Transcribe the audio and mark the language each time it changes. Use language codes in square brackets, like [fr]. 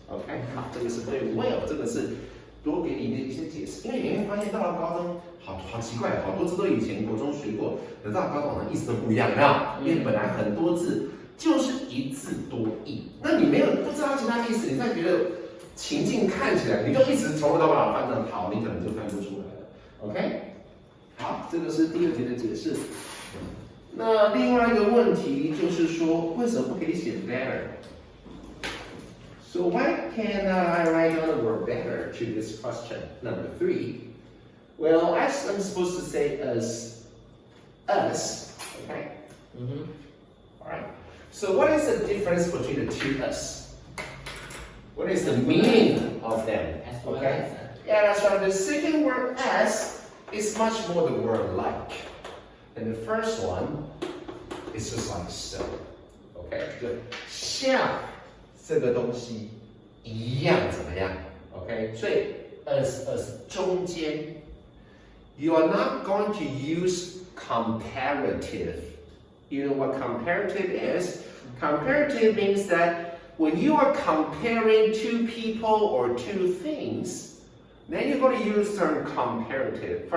[zh] OK， 好，这个是对 Will， 这个是多给你的一些解释。因为你会发现到了高中，好奇怪，好多字都以前国中学过，等到高中好像意思都不一样，有没有？因为本来很多字就是一字多义，那你没有不知道其他意思，你再觉得情境看起来，你就一直从头到尾把它翻成好，你可能就翻不出来了。 OK。好，这个是第二题的解释。那另外一个问题就是说，为什么不可以写 better？ [en] So why can't I write down the word better to this question? Number 3. Well, I'm supposed to say us, okay? All right. So what is the difference between the two us? What is the meaning of them? Okay? Yeah, that's right. The second word as is much more the word like. And the first one is just like so. Okay? [zh] 就像这个东西一样怎么样 ？OK？所以 as 中间 [en] ，you are not going to use comparative. You know what comparative is? Comparative means that when you are comparing two people or two things, then you're going to use term comparative.